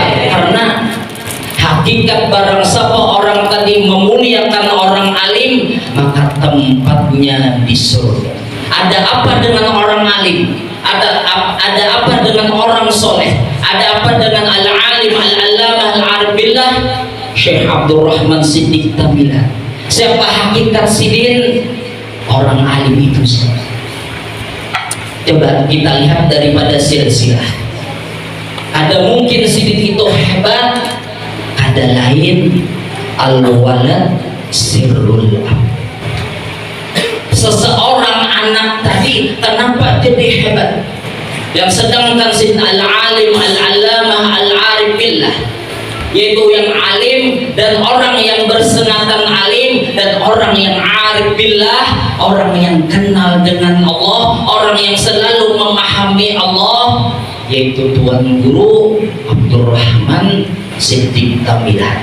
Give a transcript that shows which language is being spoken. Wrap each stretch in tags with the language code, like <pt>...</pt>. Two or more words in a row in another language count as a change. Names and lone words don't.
<id>Karena hakikat barang siapa orang tadi memuliakan orang alim, maka tempatnya di surga. Ada apa dengan orang alim? Ada apa dengan orang soleh? Ada apa dengan</id> <ar>العالم العلامة العارف بالله</ar> <id>Syekh Abdurrahman Siddiq Tamilan. Siapa hakikat Sidin? Orang alim itu. Coba kita lihat daripada silsilah. Ada mungkin Sidin itu hebat, ada lain</id> <ar>الولد سر الأب.</ar> <id>Seseorang anak tadi kenapa jadi hebat? Yang sedangkan Sidin</id> <ar>العالم العلامة العارف بالله,</ar> <id>yaitu yang alim dan orang yang bersenatan alim dan orang yang arif billah, orang yang kenal dengan Allah, orang yang selalu memahami Allah, yaitu Tuan Guru Abdurrahman Siddiq Tamilan.</id>